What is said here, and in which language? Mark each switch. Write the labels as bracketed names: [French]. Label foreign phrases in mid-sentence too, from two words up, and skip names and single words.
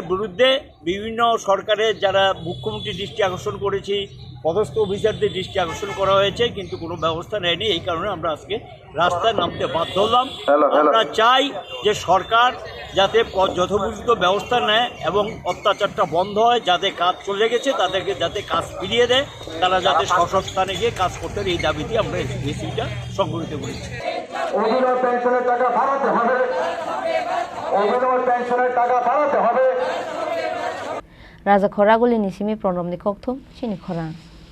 [Bangla] বিরুদ্ধে বিভিন্ন সরকারের যারা মুখ্যমন্ত্রীর দৃষ্টি আকর্ষণ করেছি পদস্থ অফিসারদের দৃষ্টি আকর্ষণ করা হয়েছে কিন্তু কোনো ব্যবস্থা নেয়নি এই কারণে আমরা আজকে রাস্তায় নামতে বাধ্য হলাম আমরা চাই যে সরকার যাতে যথোপযুক্ত ব্যবস্থা নেয় এবং অত্যাচারটা বন্ধ হয় যাতে কাজ চলে গেছে তাদেরকে যাতে কাজ ফিরিয়ে দেয় তারা যাতে স্বস্থানে গিয়ে কাজ করতে এই দাবিতে আমরা এই মিছিলটা সংগঠিত করেছি অভিনয় পেনশনের টাকা বাড়াতে হবে অভিনয় পেনশনের টাকা বাড়াতে হবে [Kok Borok] Raja Khoraguli ni simi pronom ni kokthum chini khorang